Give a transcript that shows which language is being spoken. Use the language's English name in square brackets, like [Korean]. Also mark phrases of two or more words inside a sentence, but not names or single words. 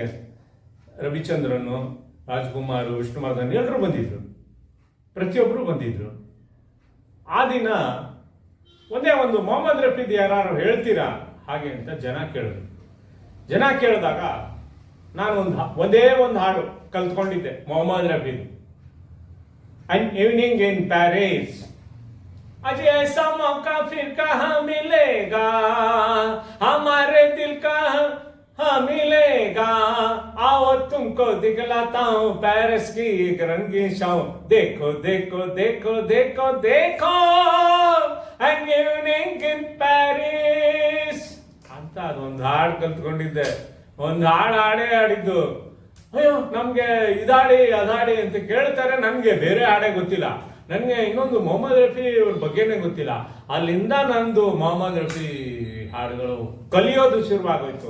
[Kannada] ರವಿಚಂದ್ರನ್, ರಾಜ್ಕುಮಾರ್, ವಿಷ್ಣುವರ್ಧನ್ ಎಲ್ಲರೂ ಬಂದಿದ್ರು, ಪ್ರತಿಯೊಬ್ಬರು ಬಂದಿದ್ರು. ಆ ದಿನ ಒಂದೇ ಒಂದು ಮೊಹಮ್ಮದ್ ರಫೀದ್ ಯಾರು ಹೇಳ್ತೀರಾ ಹಾಗೆ ಅಂತ ಜನ ಕೇಳಿದಾಗ ನಾನು ಒಂದೇ ಒಂದು ಹಾಡು ಕಲ್ತ್ಕೊಂಡಿದ್ದೆ, ಮೊಹಮ್ಮದ್ ರಫೀದ್. [English] An evening in Paris, [Hindi] अजी ऐसा मौका फिर कहाँ मिलेगा, हमारे दिल का हाँ मिलेगा। आओ तुमको दिखलाता हूँ पेरिस की एक रंगीन शाम। देखो देखो देखो देखो देखो [Kannada] An evening in Paris ಅಂತ ಅದೊಂದು ಹಾಡು ಕಲ್ತ್ಕೊಂಡಿದ್ದೆ. ಒಂದು ಹಾಡೇ ಆಡಿದ್ದು. ಅಯ್ಯೋ ನಮ್ಗೆ ಇದಾಡಿ ಅದಾಡಿ ಅಂತ ಕೇಳ್ತಾರೆ, ನನ್ಗೆ ಬೇರೆ ಹಾಡೇ ಗೊತ್ತಿಲ್ಲ. ನನ್ಗೆ ಇನ್ನೊಂದು ಮೊಹಮ್ಮದ್ ರಫಿ ಅವ್ರ ಬಗ್ಗೆನೇ ಗೊತ್ತಿಲ್ಲ. ಅಲ್ಲಿಂದ ನಂದು ಮೊಹಮ್ಮದ್ ರಫಿ ಹಾಡುಗಳು ಕಲಿಯೋದು ಶುರುವಾಗೋಯ್ತು.